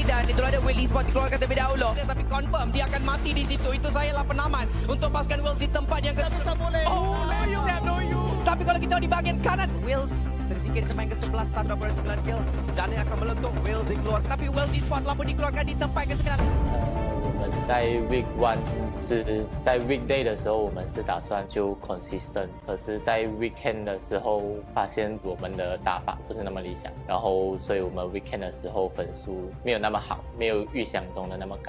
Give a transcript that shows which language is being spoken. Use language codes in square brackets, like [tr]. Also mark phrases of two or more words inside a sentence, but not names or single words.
[ms] Dan itulah ada Will Esports dikeluarkan terlebih dahulu. Tapi confirm dia akan mati di situ. Itu saya lah penaman untuk pasukan Wills di tempat yang tak boleh. Tapi kalau kita di bahagian kanan, Wills tersingkir di tempat yang ke-11, 129 kill. Jana akan meletup. Wills dikeluarkan. Tapi Wills Esports lah pun dikeluarkan di tempat yang ke-9. [zh] 我们在 Week 1是在 Weekday 的时候，我们是打算就 consistent， 可是在 Weekend 的时候发现我们的打法不是那么理想，然后所以我们 Weekend 的时候分数没有那么好，没有预想中的那么高。